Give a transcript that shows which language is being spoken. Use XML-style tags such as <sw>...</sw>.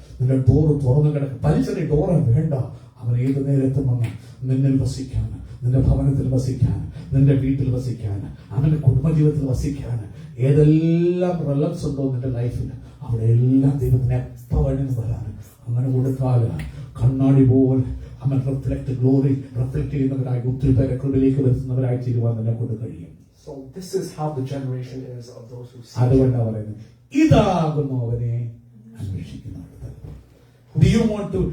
<ml>നിന്റെ ഡോറ് തുറന്നു കിടക്കും. പരിസര ഡോറ് വേണ്ട. അവൻ ഏത് നേരത്തും വന്ന് നിന്നിൽ വസിക്കാൻ, നിന്റെ ഭവനത്തിൽ വസിക്കാൻ, നിന്റെ വീട്ടിൽ വസിക്കാൻ, അവന്റെ കുടുംബജീവിതത്തിൽ വസിക്കാൻ, ഏതെല്ലാം റിലവൻസ് ഉണ്ടോ നിന്റെ ലൈഫിൽ അവിടെ എല്ലാം ദൈവത്തിന് എപ്പോ വേണമെന്ന് തരാൻ അങ്ങനെ കൊടുത്താൽ കണ്ണാടി പോലെ അവൻ ഗ്ലോറി റിഫ്ലക്ട് ചെയ്യുന്നവരായി ഒത്തിരി പേരെ കൃപയിലേക്ക് വരുത്തുന്നവരായി തീരുവാൻ നിന്നെ കൊണ്ട് കഴിയും.</ml> <en>So this is how the generation is of those who seek.</en> <ml>അതുകൊണ്ടാണ് പറയുന്നത്, ഇതാകുന്നു അവനെ അന്വേഷിക്കുന്നവർ.</ml> <en>Do you want to?</en>